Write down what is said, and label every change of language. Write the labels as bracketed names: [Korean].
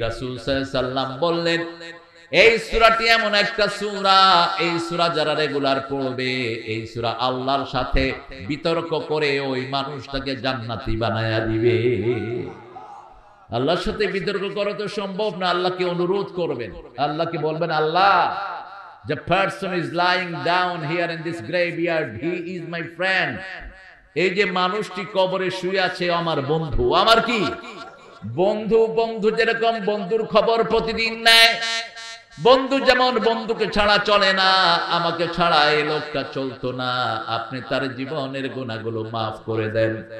[Bangla] রাসূল সাল্লাল্লাহু আলাইহি ওয়াসাল্লাম বললেন, এই সূরাটি এমন একটা সূরা, এই সূরা যারা রেগুলার পড়বে, এই সূরা আল্লাহর সাথে বিতর্ক করে ওই মানুষটাকে জান্নাতি বানায়া দিবে। আল্লাহর সাথে বিতর্ক করা তো সম্ভব না। আল্লাহকে অনুরোধ করবেন, আল্লাহকে বলবেন, আল্লাহ [English] The person is lying down here in this graveyard, he is my friend. [Bangla] এই যে মানুষটি কবরে শুয়ে আছে আমার বন্ধু, আমার কি বন্ধু। বন্ধু যেরকম বন্ধুর খবর প্রতিদিন নেয়, বন্ধু যেমন বন্ধুকে ছাড়া চলে না, আমাকে ছাড়া এই লোকটা চলতো না, আপনি তার জীবনের গুনাহগুলো মাফ করে দেন।